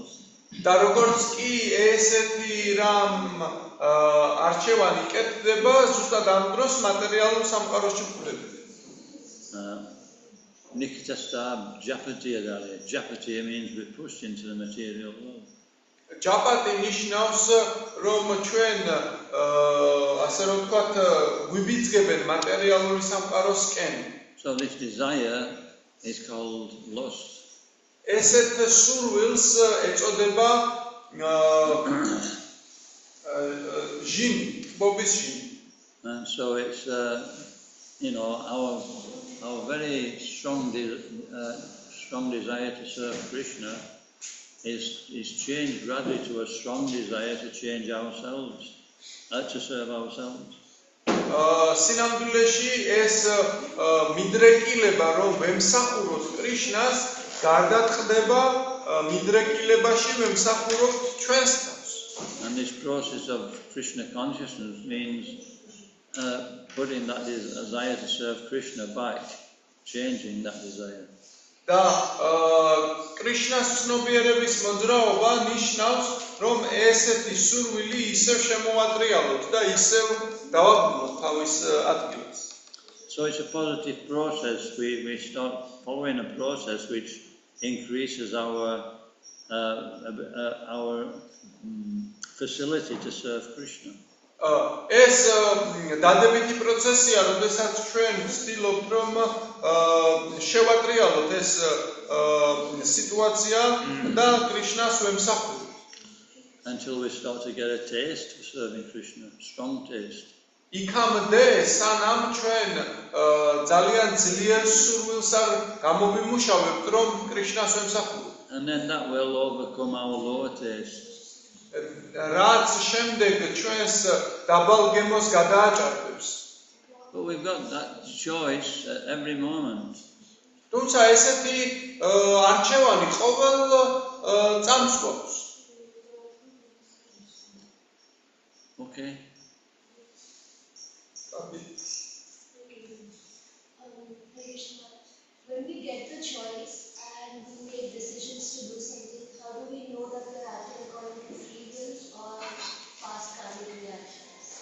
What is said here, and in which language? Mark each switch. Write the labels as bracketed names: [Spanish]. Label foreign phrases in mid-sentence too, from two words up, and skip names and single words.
[Georgian] და როგორც კი ესეთი რამ არჩევანი კეთდება, ზუსტად ამ დროს მატერიალურ სამყაროში ვხვდებით. [Sanskrit] Nikitasta Japatiya Dale. [English] Japatiya means we're pushed into the material world. [Georgian] Japati ნიშნავს რომ ჩვენ ასე რომ ვთქვათ გვიბიძგებენ მატერიალური სამყაროსკენ. [English] So this desire is called lust. [Georgian] ესეთ სურვილს ეწოდება ჟინი, ბობის ჟინი. [English] And so it's you know, our very strong desire to serve Krishna is changed gradually to a strong desire to change ourselves, to serve ourselves. [Georgian] სინამდვილეში ეს მიდრეკილება რომ ვემსახუროთ კრიშნას გარდაწყდება მიდრეკილებაში ვემსახუროთ ჩვენს თავს. [English] And this process of Krishna consciousness means putting that desire to serve Krishna back, changing that desire. [Georgian] და კრიშნას ცნობიერების მოძრაობა ნიშნავს, რომ ესეთი სურვილი ისევ შემოვატრიალოთ და ისევ დავაბრუნოთ თავის ადგილას. [English] So it's a positive process. We start following a process which increases our facility to serve Krishna. [Georgian] ეს დადებითი პროცესია, როდესაც ჩვენ ვცდილობთ რომ შევატრიალოთ ეს სიტუაცია და კრიშნას ვემსახუროთ. [English] Until we start to get a taste for serving Krishna, strong taste. [Georgian] იქამდე სანამ ჩვენ ძალიან ძლიერ სურვილს არ გამოვიმუშავებთ რომ კრიშნას ვემსახუროთ. [English] And then that will overcome our lower taste. [Georgian] რაც შემდეგ ჩვენს დაბალ გემოს გადააჭარბებს. [English] But we've got that choice at every moment. [Georgian] თუმცა ესეთი არჩევანი ყოველ წამს გვაქვს. [English] Okay. When we get the choice and we make decisions to do something, how do we know that we're acting according to free will or past karmic reactions?